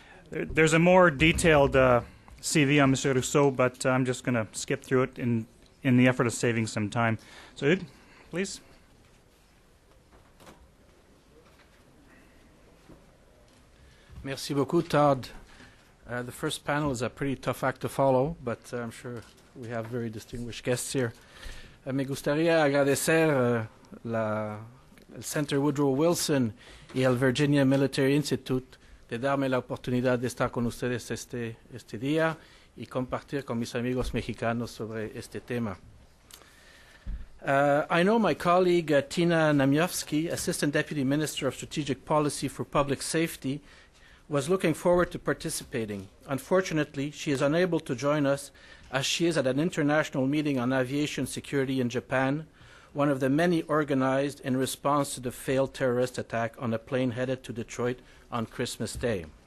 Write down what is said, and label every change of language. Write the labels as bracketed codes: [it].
[en] There's a more detailed CV on Mr. Rousseau, but I'm just going to skip through it in the effort of saving some time. So, Hugues, please. [fr] Merci beaucoup, Todd. [en] The first panel is a pretty tough act to follow, but I'm sure we have very distinguished guests here. [es] Me gustaría agradecer el Center Woodrow Wilson y el Virginia Military Institute de darme la oportunidad de estar con ustedes este día y compartir con mis amigos mexicanos sobre este tema. [en] I know my colleague Tina Namiowski, Assistant Deputy Minister of Strategic Policy for Public Safety, was looking forward to participating. Unfortunately, she is unable to join us as she is at an international meeting on aviation security in Japan, one of the many organized in response to the failed terrorist attack on a plane headed to Detroit on Christmas Day.